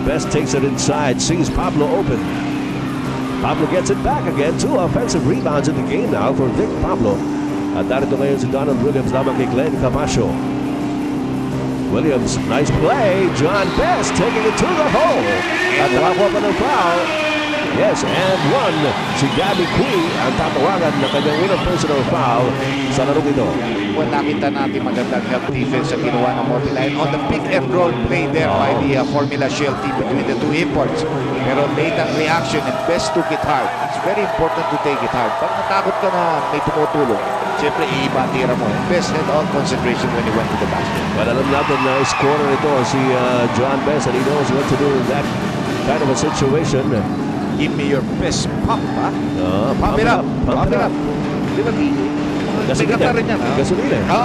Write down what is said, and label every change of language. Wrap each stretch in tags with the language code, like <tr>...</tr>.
<en>Best takes it inside, sees Pablo open. Pablo gets it back again. 2 offensive rebounds in the game now for Vic Pablo.</en> <tl>At narito ngayon si Donald Williams lamang kay Glenn Camacho.</tl> <en>Williams, nice play. John Best taking it to the hole.</en> <tl>At nakakuha pa ng foul.</tl> <en>Yes, and one.</en> <tl>Si Gabby Cui ang tatawagan na kanyang unang personal foul sa larong ito.</tl> <en>Well,</en> <tl>nakita natin magandang help defense ang ginawa ng</tl> <en>Mobiline on the pick and roll play there by the Formula Shell team between the two imports. Pero late ang reaction and Best took it hard. It's very important to take it hard.</en> <tl>Pag natakot ka na may tumutulong, siyempre iiba ang tira mo.</tl> <en>Best had all concentration when he went to the basket. But</en> <tl>alam natin na scorer ito si John Best,</tl> <en>and he knows what to do in that kind of a situation. Give me your best pump, ha? Pump it up. Pump it up.</en> <tl>Di ba? Gasolina. Gasolina.</tl>